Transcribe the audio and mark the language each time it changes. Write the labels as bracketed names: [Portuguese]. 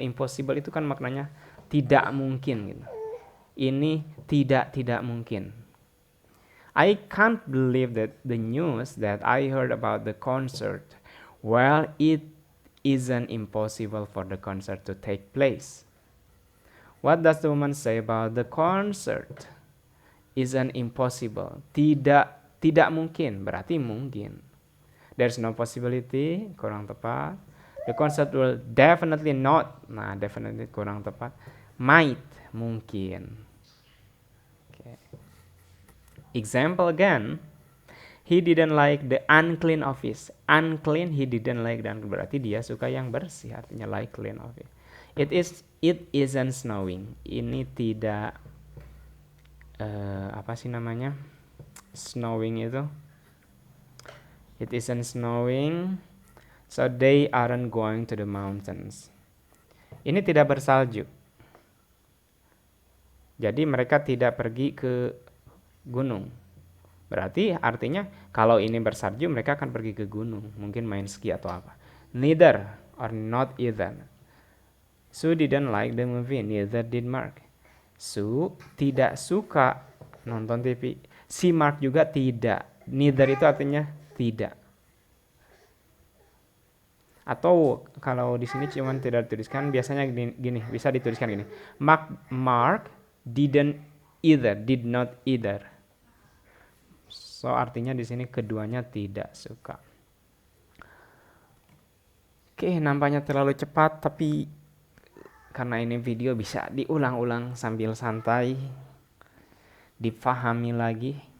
[Indonesian] Impossible itu kan maknanya tidak mungkin gitu. Ini tidak mungkin. [English] I can't believe that the news that I heard about the concert. Well, it isn't impossible for the concert to take place. What does the woman say about the concert? Isn't impossible. [Indonesian] Tidak mungkin, berarti mungkin. [English] There's no possibility, [Indonesian] kurang tepat. [English] The concert will definitely not. [Indonesian] Nah, definitely kurang tepat. Might, mungkin. Okay. [English] Example again. He didn't like the unclean office. [Indonesian] Unclean, [English] he didn't like, [Indonesian] dan berarti dia suka yang bersih, artinya [English] like clean office. It isn't snowing. [Indonesian] Ini tidak apa sih namanya? [English] Snowing itu. It isn't snowing. So they aren't going to the mountains. [Indonesian] Ini tidak bersalju. Jadi mereka tidak pergi ke gunung. Berarti artinya kalau ini bersalju mereka akan pergi ke gunung, mungkin main ski atau apa. [English] Neither or not either. Sue didn't like the movie, neither did Mark. [Indonesian] Sue tidak suka nonton TV. Si Mark juga tidak. Neither itu artinya tidak. Atau kalau di sini cuma tidak dituliskan, biasanya gini, bisa dituliskan gini. [English] Mark didn't either, did not either. [Indonesian] So artinya di sini keduanya tidak suka. Oke, nampaknya terlalu cepat, tapi karena ini video bisa diulang-ulang sambil santai, dipahami lagi.